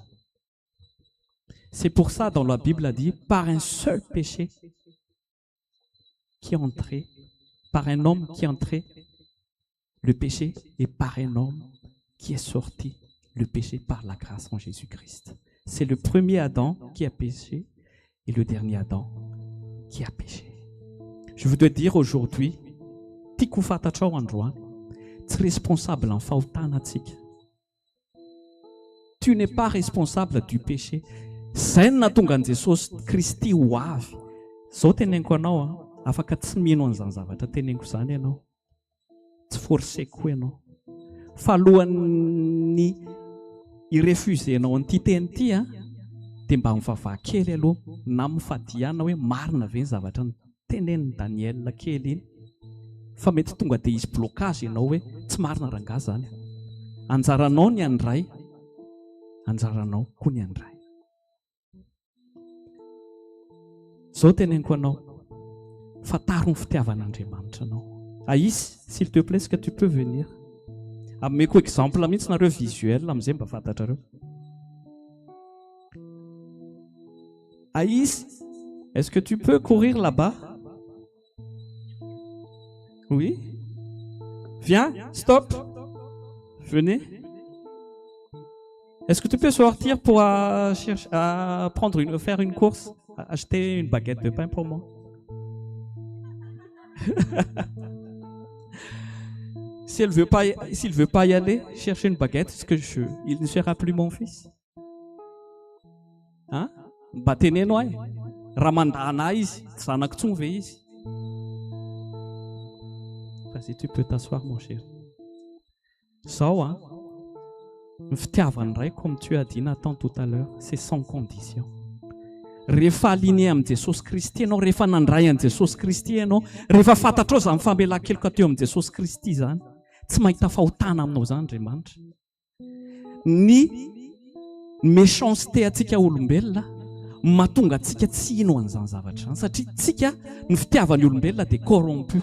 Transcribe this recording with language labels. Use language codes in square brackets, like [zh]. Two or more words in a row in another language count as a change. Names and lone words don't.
[fr] C'est pour ça, dans la Bible, a dit, par un seul péché qui est entré, par un homme qui est entré, le péché, et par un homme qui est sorti, le péché par la grâce en Jésus-Christ. C'est le premier Adam qui a péché et le dernier Adam qui a péché. Je voudrais dire aujourd'hui, [mg] tiako fantatrao androany, tsy responsable en fahotanatsika. [fr] Tu n'es pas responsable du péché. [mg] Zay no nahatonga an Jesosy Kristy ho avy. Zao teneniko anao, afaka tsy mino an'izany zavatra teneniko izany ianao. Tsy forseko ianao. Fa alohan'ny irefusenao an'ity teny ity, dia mba mivavaha kely aloha na mifadiana hoe marina ve ny zavatra ny tenenin'ny Daniel kely iny. Fa mety tonga dia hisy blocage ianao hoe tsy marina rangahy zany. Anjaranao ny andray, anjaranao koa ny andray. Zao teneniko anao, fataro ny fitiavan'Andriamanitra anao. [fr] Aïs, s'il te plaît, est-ce que tu peux venir? [mg] Ameko exemple mihitsy nareo visuel am'izay mba fantatrareo. [fr] Aïs, est-ce que tu peux courir là-bas? Oui? Viens, stop. Venez. Est-ce que tu peux sortir pour faire une course? Acheter une baguette de pain pour moi? S'il veut pas y aller, chercher une baguette, il ne sera plus mon fils. Hein? [mg] Mba teneno ahy. Raha mandana izy, tsy zanako tsony ve izy? [fr] Vas-y, tu peux t'asseoir mon chéri. [mg] Zao ny fitiavany iray, [fr] comme tu as dit Nathan tout à l'heure, c'est sans condition. [mg] Rehefa aligné amin'ny Jesosy Kristy ianao, rehefa nandray an'i Jesosy Kristy ianao, rehefa fantatrao izany famelan-keloka teo amin'ny Jesosy Kristy zany, tsy mahita fahotana aminao zany Andriamanitra. Ny méchanceté atsika olombelona mahatonga atsika tsy hino an'izany zavatra izany, satria tsika ny fitiavan'ny olombelona dia corrompu.